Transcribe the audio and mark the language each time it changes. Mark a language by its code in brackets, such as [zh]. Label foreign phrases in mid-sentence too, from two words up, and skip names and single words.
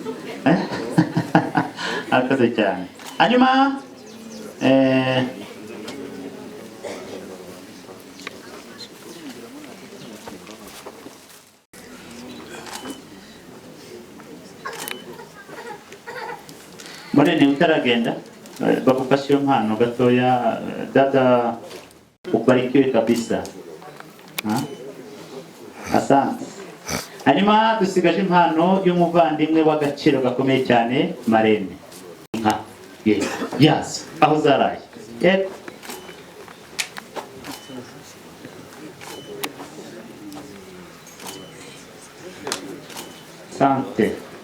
[rw] Akaze cyane. Hanyuma Morene utaragenda bakufasha impano gatoya dada ubarikiwe kabisa. Asante. Hanyuma dusigaje impano y'umuvandimwe w'agaciro gakomeye cyane Marene. Yes, aho zaraye. Yego. Sante.